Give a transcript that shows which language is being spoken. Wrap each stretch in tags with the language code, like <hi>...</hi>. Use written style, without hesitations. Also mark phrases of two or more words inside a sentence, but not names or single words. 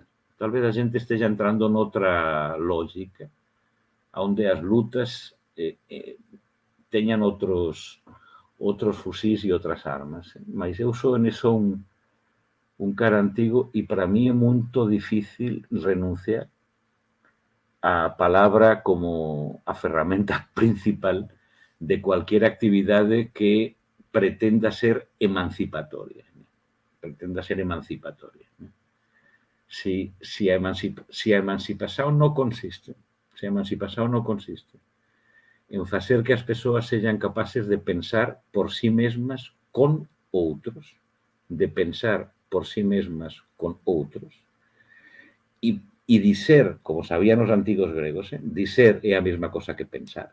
<pt>Talvez a gente esteja entrando noutra lógica, onde as lutas tenham outros fuzis e outras armas. Mas eu sou nisso um cara antigo e para mim é muito difícil renunciar a palabra como a ferramenta principal de cualquier actividade que pretenda ser emancipatoria.</pt> <gl>Pretenda ser emancipatoria. Si a emancipación non consiste, en facer que as persoas sexan capaces de pensar por sí mesmas con outros, de pensar por sí mesmas con outros, e dicer, como sabían os antigos gregos, dicer é a mesma cosa que pensar.</gl>